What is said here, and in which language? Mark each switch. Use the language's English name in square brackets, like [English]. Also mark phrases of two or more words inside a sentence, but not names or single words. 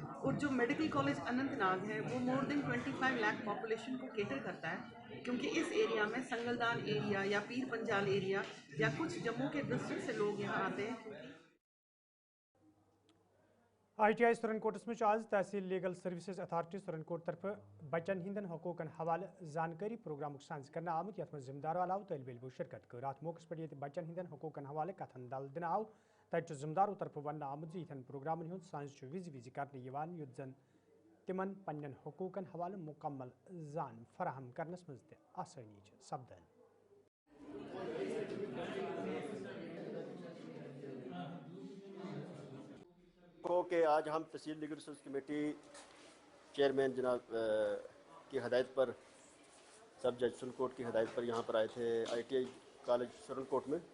[Hindi] और जो मेडिकल कॉलेज अनंतनाग है वो [English] more than [Hindi] 25 लाख पॉपुलेशन को केटर करता है क्योंकि इस एरिया में संगलदान एरिया या पीर पंजाल एरिया या कुछ जम्मू के डिस्ट्रिक्ट से लोग यहाँ आते हैं। [Kashmiri] ITI सुरनकोट में आज तहसील लीगल सर्विसेज अथॉरिटी सुरनकोट तरफ बच्चन हिंदन हकूकन हवाले जानकारी प्रोग्राम साज करना आमुत यथ जिम्मेदारों अलाव तलब इलमो शिरकत कर अत मौके पे बच्चन हिंदन हकूकन हवाले कथन दल दिन आव तब जिम्मेदारों तरफ वन आमुत यथन प्रोग्राम हूँ साज विज विज कर युद्ध जन तिमन पन्न हकूकन हवाले मुकम्मल जान फराहम करनस मज आसानी सपदन। [Hindi] कि आज हम तहसील [English] legal service committee chairman [Hindi] जनाब की हदायत पर सब जज सुरनकोट की हदायत पर यहाँ पर आए थे ITI कॉलेज सुरनकोट में।